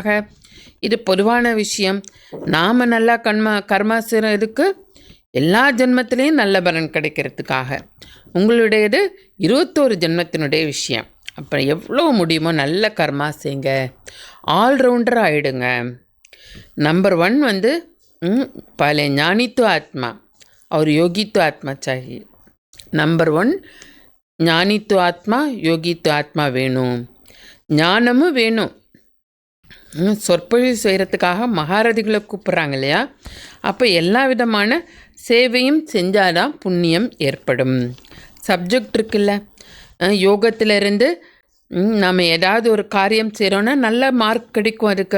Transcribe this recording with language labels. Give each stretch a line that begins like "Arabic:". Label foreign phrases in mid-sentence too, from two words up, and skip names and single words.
Tamil: இது பொதுவான விஷயம். நாம் நல்லா கர்மா செய்கிறதுக்கு எல்லா ஜென்மத்திலையும் நல்ல பலன் கிடைக்கிறதுக்காக. உங்களுடையது 21 ஜென்மத்தினுடைய விஷயம். அப்போ எவ்வளோ முடியுமோ நல்ல கர்மா செய்யுங்க, ஆல்ரவுண்டராக ஆகிடுங்க.
Hindi: नंबर 1 पहले ज्ञानी तो आत्मा और योगी तो आत्मा चाहिए.
Tamil: नंबर 1 ஞானி तो ஆத்மா, யோகி तो ஆத்மா வேணும். ஞானமும் வேணும். சொற்பொழிவு செய்கிறதுக்காக மகாரதிகளை கூப்பிட்றாங்க இல்லையா? அப்போ எல்லா விதமான சேவையும் செஞ்சாதான் புண்ணியம் ஏற்படும். சப்ஜெக்ட் இருக்குல்ல, யோகத்திலிருந்து நம்ம ஏதாவது ஒரு காரியம் செய்கிறோன்னா நல்ல மார்க் கிடைக்கும் அதுக்கு.